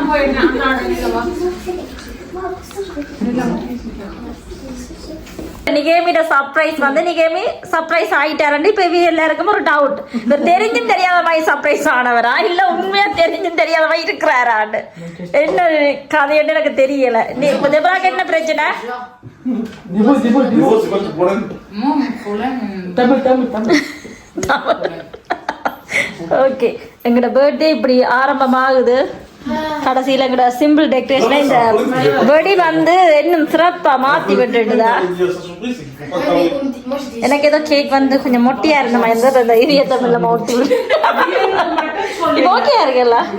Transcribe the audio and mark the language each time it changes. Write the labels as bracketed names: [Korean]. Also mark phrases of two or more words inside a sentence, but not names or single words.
[Tamil] நிகேமிட சர்ப்ரைஸ் வந்து நிகேமி சர்ப்ரைஸ் ஆயிட்டாரண்டு இப்ப எல்லாருக்கும் ஒரு டவுட் இவர் தெரிஞ்சும் தெரியாத மாதிரி சர்ப்ரைஸ் ஆனவரா இல்ல உண்மையா தெரிஞ்சும் தெரியாத மாதிரி இருக்கிறாரான்னு என்ன கதைன்னு எனக்கு தெரியல இப்ப தெபராக்கு என்ன பிரச்சனை divorce quanto problème ஓகே எங்கட பர்த்டே இப்படி ஆரம்பமாகுது கடைசியில எங்கட [English] simple decoration [Tamil] இந்த வெடி வந்து இன்னும் சிறப்பா மாத்தி விட்டுட்டுதா எனக்கு ஏதோ கேக் வந்து கொஞ்சம் மொட்டியா இருந்த மாதிரி இருந்தா இந்த இரிய தமிழ்ல மொட்டி இது ஓகே இருக்குல்ல